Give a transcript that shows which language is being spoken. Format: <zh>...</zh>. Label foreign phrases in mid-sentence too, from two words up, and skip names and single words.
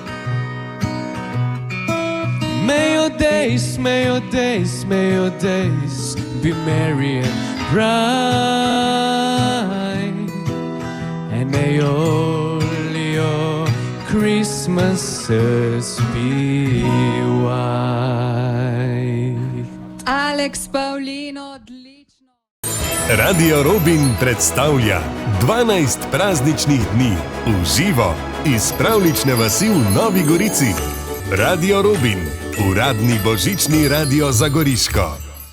<en>May your days, may your days, may your days be merry and bright, and may all your Christmases be white.</en> <sl>Aleks, Pavlin, odlično. Radio Robin predstavlja 12 prazničnih dni v živo iz pravlične vasi v Novi Gorici. Radio Robin, uradni božični radio za Goriško.</sl>